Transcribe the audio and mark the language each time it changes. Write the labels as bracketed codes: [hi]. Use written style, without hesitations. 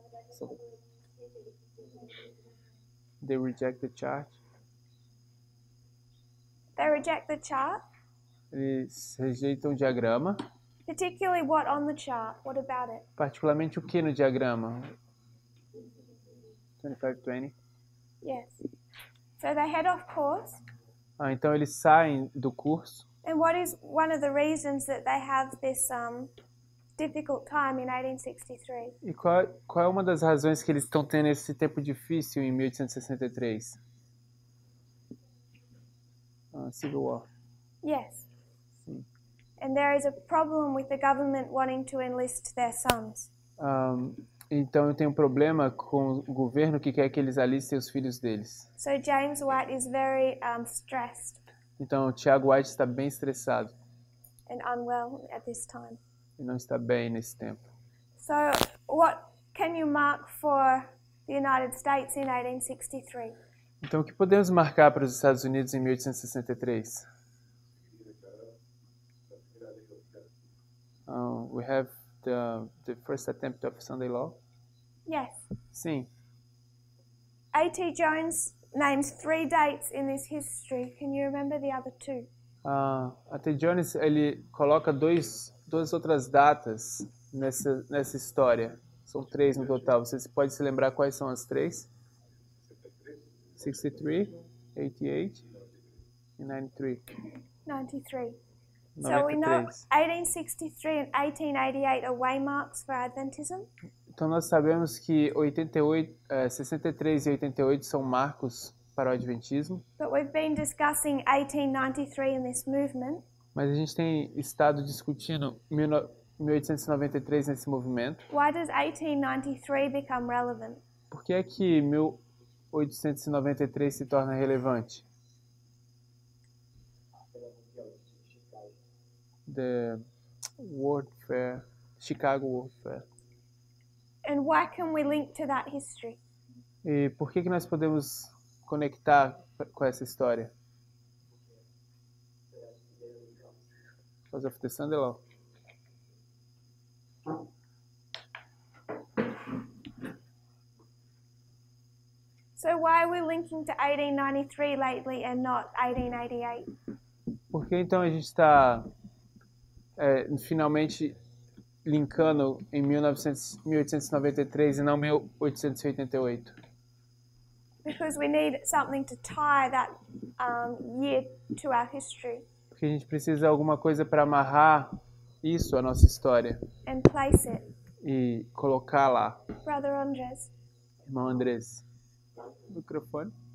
[en] So, they reject the chart. They reject the chart, [pt] Eles rejeitam o diagrama, [en] particularly what on the chart? What about it? [pt] particularmente o que no diagrama? [en] 2520. Yes. So they head off course. [pt] Então eles saem do curso. [en] And what is one of the reasons that they have this difficult time in 1863? [pt] E qual é uma das razões que eles estão tendo esse tempo difícil em 1863? [en] Civil War. Yes. [pt] Sim. [en] And there is a problem with the government wanting to enlist their sons. [pt] Então eu tenho um problema com o governo que quer que eles alistem os filhos deles. [en] So James White is very stressed [pt] Então o Tiago White está bem estressado [en] and unwell at this time. [pt] e não está bem nesse tempo. [en] So what can you mark for the United States in 1863? [pt] Então o que podemos marcar para os Estados Unidos em 1863? [en] We have the first attempt of Sunday Law. Yes. [pt] Sim. [en] A.T. Jones names 3 dates in this history. Can you remember the other 2? A.T. [pt] Jones ele coloca duas outras datas nessa história. São 3 no total. Você pode se lembrar quais são as 3? 63, 88 e 93. [en] 93. So we know 93. 1863 and 1888 are waymarks for Adventism. [pt] Então nós sabemos que 63 e 88 são marcos para o Adventismo, [en] But we've been discussing 1893 in this movement. [pt] mas a gente tem estado discutindo 1893 nesse movimento. [en] Why does 1893 become relevant? [pt] Por que é que 1893 se torna relevante? [en] The World Fair, Chicago World Fair. And why can we link to that history? [pt] E por que nós podemos conectar com essa história? [en] Because of the Sunday Law. So why are we linking to 1893 lately and not 1888? [pt] Por que então a gente está finalmente linkando em 1893 e não 1888? [en] Because we need something to tie that year to our history [pt] Porque a gente precisa de alguma coisa para amarrar isso à nossa história [en] and place it. [pt] e colocar lá. [en] Brother Andres. [pt] Irmão Andrés, microfone.